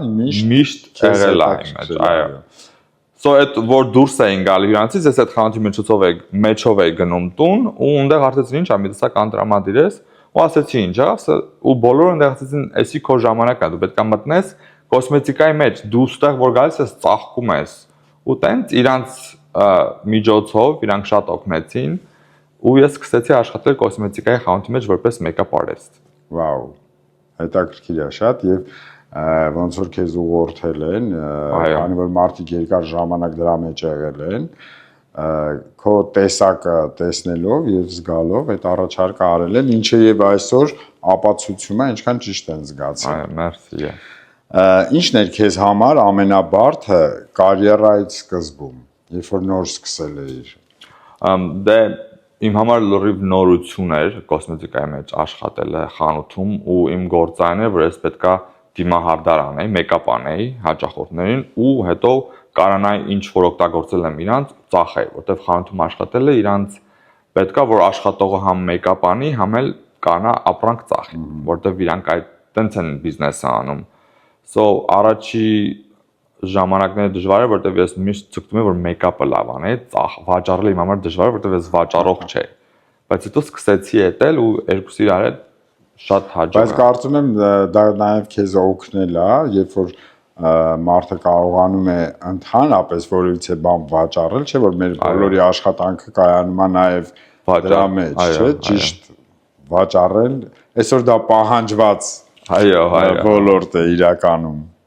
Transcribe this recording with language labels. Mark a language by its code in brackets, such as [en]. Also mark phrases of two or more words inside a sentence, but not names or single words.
[hy] միշտ եղել է իմ մեջ, այո։ So այդ որ դուրս էին գալի հյուրանոցից, ես այդ խանութի մեջով էի գնում տուն ու այնտեղ հարցեցին ինչ է, մի տեսակ անդրամադիր ես ու ասեցի ինչ ա, ու բոլորը այնտեղ ասեցին, էսի քո ժամանակն է, դու պետք է մտնես կոսմետիկայի մեջ, դու ստեղ որ գալիս ես ծաղկում ես։ Ու տենց իրանց միջոցով իրանք շատ օգնեցին ու ես սկսեցի աշխատել կոսմետիկայի խանութի մեջ որպես [en] make-up artist։ [hy] Վաու, հետաքրքիր է շատ եւ ոնց որ քեզ ուղղորդել են, քանի որ մարդիկ երկար ժամանակ դրա մեջ եղել են, քո տեսակը տեսնելով եւ զգալով այդ առաջարկը արել են, ինչը եւ այսօր ապացուցում է, ինչքան ճիշտ են զգացել։ Այո, մերսի։ Ինչն էր քեզ համար ամենաբարդը կարիերայից սկզբում, երբ որ նոր սկսել էիր։ Դե իմ համար լրիվ նորություն էր կոսմետիկայի մեջ աշխատելը խանութում ու իմ գործարանը էր, որ ես պետքա դիմահարդար անեի, make-up անեի հաճախորդներին ու հետո կարանայի ինչ որ օգտագործել եմ իրանց ծախեի, որտեվ խանութում աշխատելը իրանց պետքա որ աշխատողը համ make-up անի, համ էլ կանա ապրանք ծախի, որտեվ իրանք այդ տենց են բիզնեսը անում։ So առաջի ժամանակները դժվար էր, որտեվ ես միշտ ցկտում եմ որ make-up-ը լավ անեի, վաճառելը իմ համար դժվար էր, որտեվ ես վաճառող չէի։ Բայց հետո սկսեցի էտել ու երկուսի իրար հետ շատ հաջող։ Բայց կարծում եմ դա նաև քեզ օգնել է, երբ որ մարդը կարողանում է ընդհանրապես որևիցե բան վաճառել, չէ՞ որ մեր բոլորի աշխատանքը կայանում է նաև դրա մեջ, չէ՞, ճիշտ վաճառել, այսօր դա պահանջված ոլորտ է իրականում։